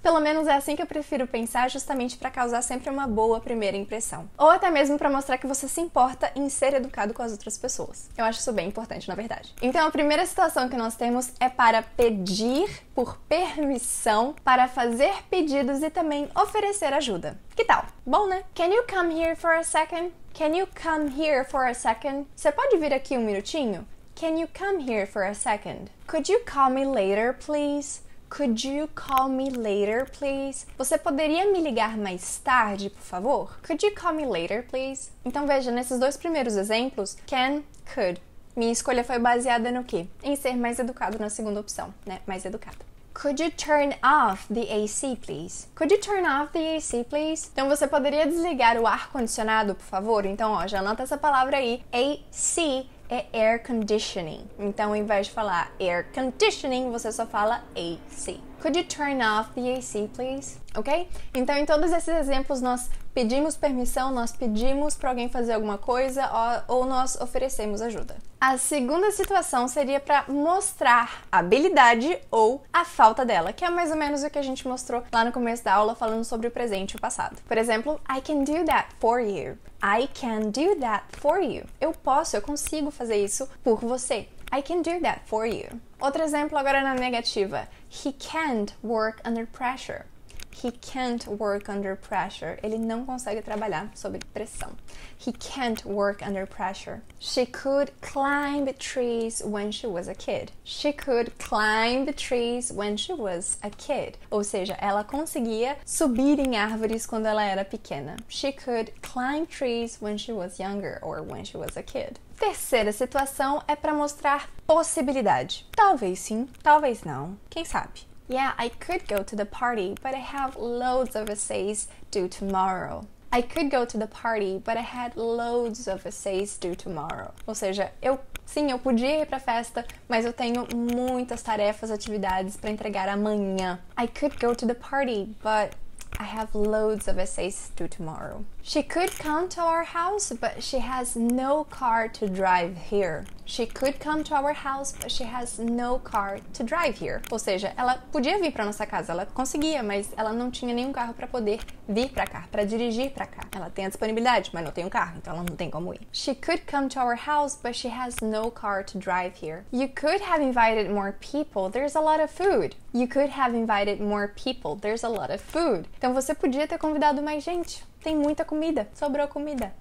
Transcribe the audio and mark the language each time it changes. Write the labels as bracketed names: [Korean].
[Portuguese] Pelo menos é assim que eu prefiro pensar, justamente para causar sempre uma boa primeira impressão. Ou até mesmo para mostrar que você se importa em ser educado com as outras pessoas. Eu acho isso bem importante, na verdade. Então a primeira situação que nós temos é para pedir por permissão, para fazer pedidos e também oferecer ajuda. Que tal? Bom, né? [English] Can you come here for a second? Can you come here for a second? [Portuguese] Você pode vir aqui um minutinho? [English] Can you come here for a second? Could you call me later, please? Could you call me later, please? [Portuguese] Você poderia me ligar mais tarde, por favor? [English] Could you call me later, please? [Portuguese] Então veja, nesses dois primeiros exemplos, can, could. Minha escolha foi baseada no quê? Em ser mais educado na segunda opção, né? Mais educado. [English] Could you turn off the AC, please? Could you turn off the AC, please? [Portuguese] Então você poderia desligar o ar-condicionado, por favor? Então, ó, já anota essa palavra aí. AC é air conditioning. Então, ao invés de falar air conditioning, você só fala AC. [English] Could you turn off the AC, please? Ok? [Portuguese] Então, em todos esses exemplos, nós pedimos permissão, nós pedimos para alguém fazer alguma coisa ou nós oferecemos ajuda. A segunda situação seria para mostrar a habilidade ou a falta dela, que é mais ou menos o que a gente mostrou lá no começo da aula falando sobre o presente e o passado. Por exemplo, [English] I can do that for you. I can do that for you. [Portuguese] Eu consigo fazer isso por você. [English] I can do that for you. [Portuguese] Outro exemplo agora na negativa. [English] He can't work under pressure. He can't work under pressure. [Portuguese] Ele não consegue trabalhar sob pressão. [English] He can't work under pressure. She could climb trees when she was a kid. She could climb trees when she was a kid. [Portuguese] Ou seja, ela conseguia subir em árvores quando ela era pequena. [English] She could climb trees when she was younger or when she was a kid. [Portuguese] Terceira situação é para mostrar possibilidade. Talvez sim, talvez não. Quem sabe? [English] Yeah, I could go to the party, but I have loads of essays due tomorrow. I could go to the party, but I had loads of essays due tomorrow. [Portuguese] Ou seja, eu podia ir pra festa, mas eu tenho muitas tarefas, atividades para entregar amanhã. [English] I could go to the party, but I have loads of essays due tomorrow. She could come to our house, but she has no car to drive here. She could come to our house, but she has no car to drive here. [Portuguese] Ou seja, ela podia vir para nossa casa, ela conseguia, mas ela não tinha nenhum carro para poder vir para cá, para dirigir para cá. Ela tem a disponibilidade, mas não tem um carro, então ela não tem como ir. [English] She could come to our house, but she has no car to drive here. You could have invited more people. There's a lot of food. You could have invited more people. There's a lot of food. [Portuguese] Então você podia ter convidado mais gente. Tem muita comida, sobrou comida.